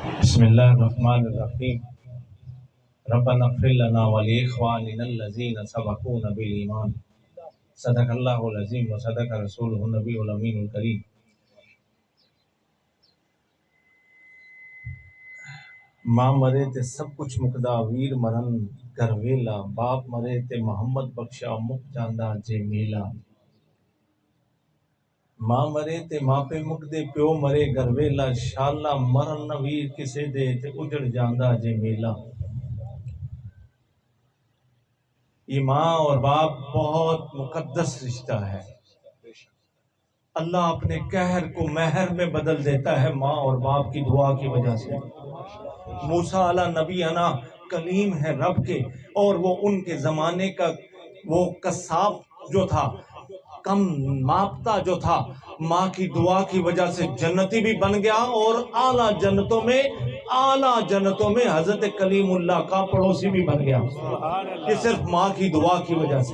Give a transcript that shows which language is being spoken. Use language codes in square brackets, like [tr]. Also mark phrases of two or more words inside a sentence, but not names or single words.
[ar] بسم اللہ الرحمن الرحیم ربنا اغفر لنا ولاخواننا الذین سبقونا بالایمان صدق اللہ العظیم و صدق رسولہ النبی الامین الکریم۔ [pa] ماں مرے تے سب کچھ مکدا ویر مرن گھر ویلا، باپ مرے تے محمد بخشا مک جاندا جے میلا۔ ماں مرے تے ماں پہ مک دے پیو مرے گھر ویلا، شالا مرن نہ ویر کسے دے تے اجڑ جاندا جے میلا۔ [ur] یہ ماں اور باپ بہت مقدس رشتہ ہے۔ اللہ اپنے قہر کو مہر میں بدل دیتا ہے ماں اور باپ کی دعا کی وجہ سے۔ موسیٰ علیہ نبی انا کلیم ہے رب کے، اور وہ ان کے زمانے کا وہ قصاب جو تھا، کم ماپتا جو تھا، ماں کی دعا کی وجہ سے جنتی بھی بن گیا، اور اعلیٰ جنتوں میں حضرت کلیم اللہ کا پڑوسی بھی بن گیا، یہ صرف ماں کی دعا کی وجہ سے۔